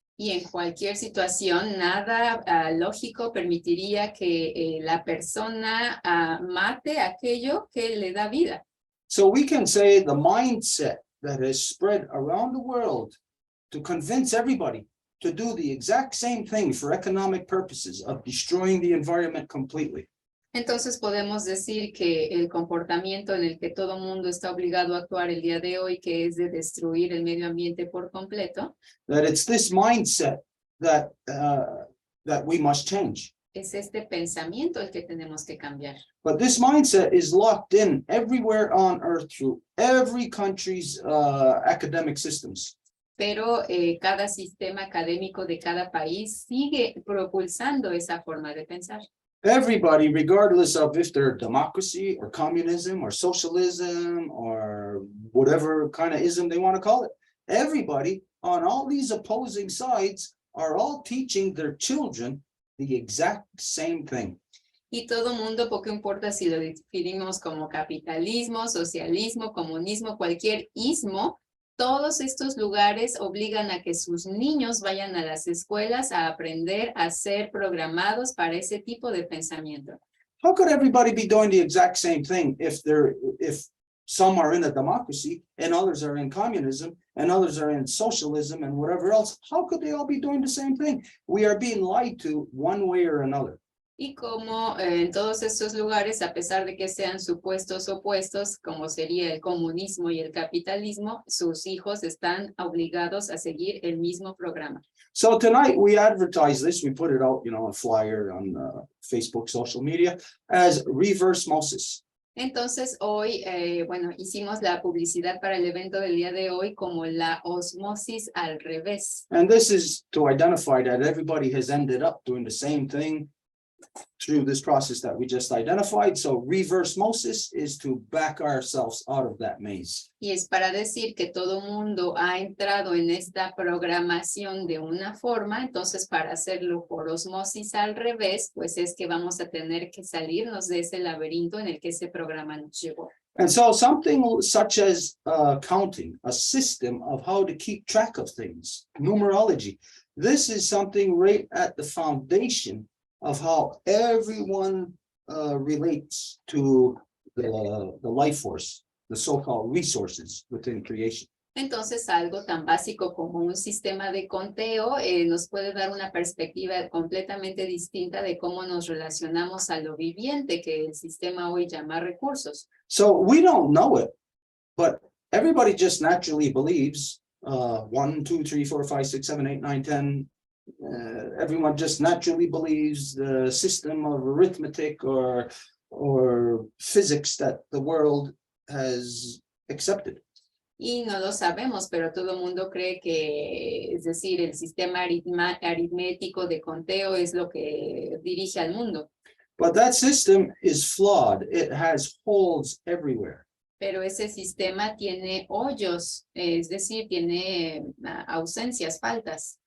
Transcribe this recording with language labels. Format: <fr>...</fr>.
<es>Y en cualquier situación, nada lógico permitiría que la persona mate aquello que le da vida.</es> <en>So we can say the mindset that has spread around the world to convince everybody to do the exact same thing for economic purposes of destroying the environment completely.</en> <es>Entonces podemos decir que el comportamiento en el que todo mundo está obligado a actuar el día de hoy, que es de destruir el medio ambiente por completo,</es> <en>That it's this mindset that we must change.</en> <es>es este pensamiento el que tenemos que cambiar.</es> <en>But this mindset is locked in everywhere on Earth through every country's academic systems.</en> <es>Pero cada sistema académico de cada país sigue propulsando esa forma de pensar.</es> <en>Everybody, regardless of if they're democracy or communism or socialism or whatever kind of ism they want to call it, everybody on all these opposing sides are all teaching their children the exact same thing.</en> <es>Y todo mundo, poco importa si lo definimos como capitalismo, socialismo, comunismo, cualquier ismo, todos estos lugares obligan a que sus niños vayan a las escuelas a aprender a ser programados para ese tipo de pensamiento.</es> <en>How could everybody be doing the exact same thing if some are in a democracy and others are in communism and others are in socialism and whatever else? How could they all be doing the same thing? We are being lied to one way or another.</en> <es>Y como en todos estos lugares, a pesar de que sean supuestos opuestos, como sería el comunismo y el capitalismo, sus hijos están obligados a seguir el mismo programa.</es> <en>So tonight we advertise this, we put it out, you know, a flyer on Facebook, social media, as reverse osmosis.</en> <es>Entonces hoy, bueno, hicimos la publicidad para el evento del día de hoy como la osmosis al revés.</es> <en>And this is to identify that everybody has ended up doing the same thing through this process that we just identified. So reverse osmosis is to back ourselves out of that maze.</en> <es>Y es para decir que todo mundo ha entrado en esta programación de una forma, entonces para hacerlo por osmosis al revés, pues es que vamos a tener que salirnos de ese laberinto en el que ese programa nos llevó.</es> <en>And so something such as counting, a system of how to keep track of things, numerology, this is something right at the foundation of how everyone relates to the life force, the so-called resources within creation.</en> <es>Entonces, algo tan básico como un sistema de conteo nos puede dar una perspectiva completamente distinta de cómo nos relacionamos a lo viviente que el sistema hoy llama recursos.</es> <en>So we don't know it, but everybody just naturally believes 1, 2, 3, 4, 5, 6, 7, 8, 9, 10. Everyone just naturally believes the system of arithmetic or physics that the world has accepted.</en> <es>Y no lo sabemos, pero todo el mundo cree que, es decir, el sistema aritmético de conteo es lo que dirige al mundo.</es> <en>But that system is flawed. It has holes everywhere.</en> <es>Pero ese sistema tiene hoyos, es decir, tiene ausencias, faltas.</es>